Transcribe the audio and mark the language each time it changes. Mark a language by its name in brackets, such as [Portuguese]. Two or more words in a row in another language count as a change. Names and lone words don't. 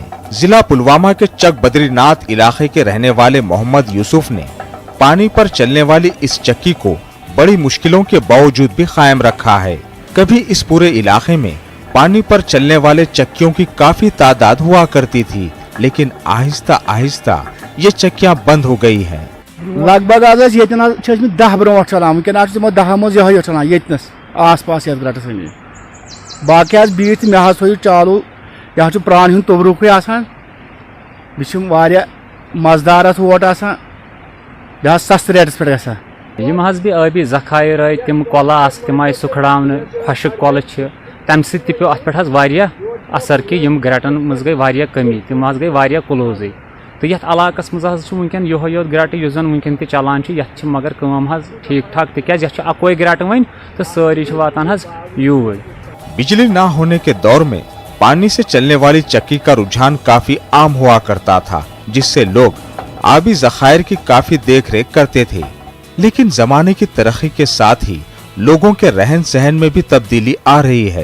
[Hindi] जिला पुलवामा के चक बद्रीनाथ इलाके के रहने वाले मोहम्मद यूसुफ ने पानी पर चलने वाली इस चक्की को बड़ी मुश्किलों के बावजूद भी कायम रखा है। कभी इस पूरे इलाके में पानी पर चलने वाले चक्कियों की काफी तादाद हुआ करती थी, लेकिन आहिस्ता आहिस्ता ये चक्कियां बंद हो गई हैं। [Kashmiri] लगभग आज 10 ब्रोट चलान वनकन 10 मज यह चलान यस आस पास ग्रटस बाकी बीच मे थो चालू यह प्रान हूं तबरुक मजदार वोट यह सस्त रेटस पे गम भी आबी जखायर आई तम कल तम आई सुखड़ावन खुशक कल तम पे पे अत असर कि ग्रटन मज गई कमी तम गई क्लोज तो ये इलाकस मज वनकन योत ग्रट वनकन चलान मगर कम ठीक ठाक तिक अकोई ग्रट वन तो सारी वातान यूर। [Hindi] बिजली ना होने के दौर में पानी से चलने वाली चक्की का रुझान काफी आम हुआ करता था, जिससे लोग आबी जखायर की काफी देख रेख करते थे। लेकिन जमाने की तरक्की के साथ ही लोगों के रहन सहन में भी तब्दीली आ रही है।